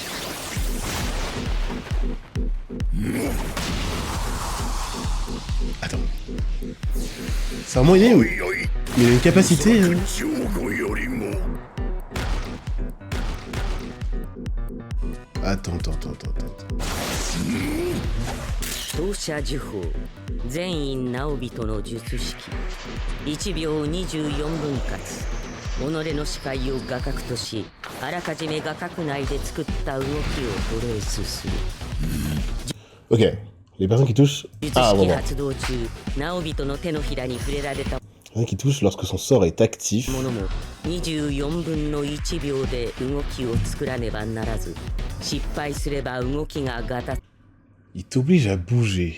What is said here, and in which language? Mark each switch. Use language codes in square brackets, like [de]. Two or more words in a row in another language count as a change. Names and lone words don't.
[fr] Attends. Serment inné ou... Il a une capacité... Attends. [ja] 投射呪法全員直人の術式1秒24分割己の視界を画角としあらかじめ画角内で作った動きをトレースする [fr] Ok, les personnes qui touchent... Ah, bon. Les personnes qui touchent lorsque son sort est actif. Il t'oblige à bouger.